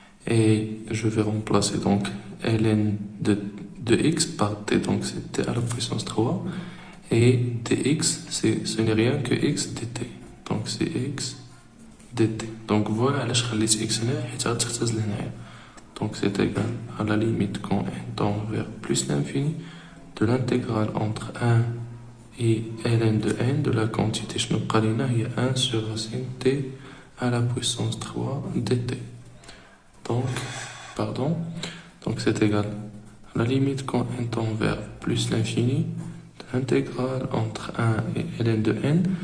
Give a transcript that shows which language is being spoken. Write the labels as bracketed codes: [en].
[fr] et je vais remplacer donc ln de x par t, donc c'est t à la puissance 3 et dx ce n'est rien que x dt, donc c'est x dt. [ar] Donc voilà علاش خليت x هنا حيت غتختزل هنايا. [fr] Donc c'est égal à la limite quand n tend vers plus l'infini de l'intégrale entre 1 et ln de n de la quantité [ar] شنو بقى لينا هي [fr] 1 sur racine t à la puissance 3 dt. Donc c'est égal à la limite quand n tend vers plus l'infini de l'intégrale entre 1 et ln de n.